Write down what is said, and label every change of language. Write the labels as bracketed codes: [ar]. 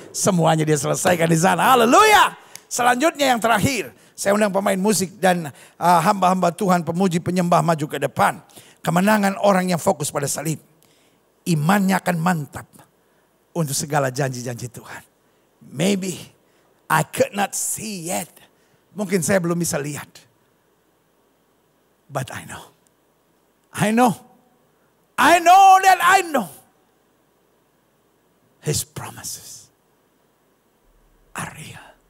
[id] Semuanya dia selesaikan di sana. Haleluya. Selanjutnya yang terakhir. Saya undang pemain musik dan hamba-hamba Tuhan, pemuji, penyembah maju ke depan. Kemenangan orang yang fokus pada salib. Imannya akan mantap untuk segala janji-janji Tuhan. [en] Maybe I could not see yet. [id] Mungkin saya belum bisa lihat. [en] But I know. I know. I know that I know. His promises are real.